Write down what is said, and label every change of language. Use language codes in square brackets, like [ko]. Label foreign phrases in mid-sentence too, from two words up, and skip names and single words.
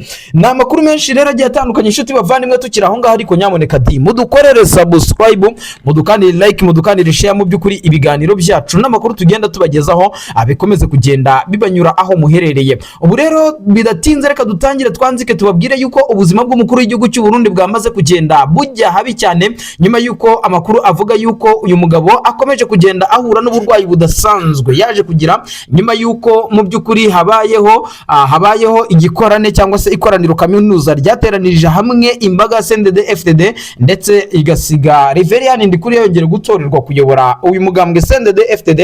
[rw] Ni amakuru menshi rero agiye atandukanye inshuti bavandimwe tukiri aho ngaho, ariko nyamuneka di mudukorere subscribe, mudukanire like, mudukanire share, mu by'ukuri ibiganiro byacu n'amakuru tugenda tubagezaho abikomeze kugenda bibanyura aho muherereye. Ubu rero bidatinze reka dutangire twanzike tubabwire yuko ubuzima bw'umukuru w'igihugu cy'u Burundi bwamaze kugenda bujya habi cyane, nyuma yuko amakuru avuga yuko uyu mugabo akomeje kugenda ahura n'uburwayi budasanzwe yaje kugira, nyuma yuko mu by'ukuri habayeho igikorane cyangwa se ikoraniro kaminuza ryateranirije hamwe imbaga CNDD FDD, ndetse igasiga Reverien Ndikuriyo yongera gutorerwa kuyobora uyu mugambwe CNDD FDD.